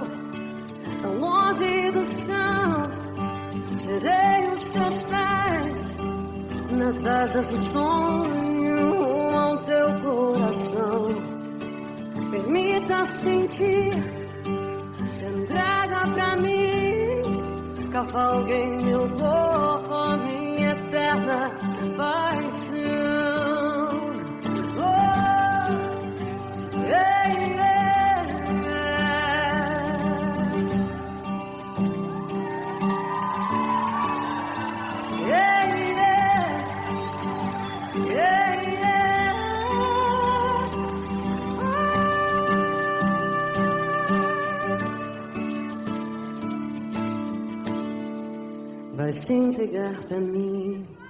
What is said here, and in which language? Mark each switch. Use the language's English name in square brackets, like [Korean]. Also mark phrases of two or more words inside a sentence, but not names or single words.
[Portuguese] Tão longe do chão, serei os teus pés, nas asas do sonho, rumo ao teu coração. Permita sentir, se entrega pra mim, cavalgue em meu corpo a minha eterna paixão. [English] Oh, yeah, yeah, yeah. Yeah, yeah, yeah, yeah. [Portuguese] Vai se entregar pra mim.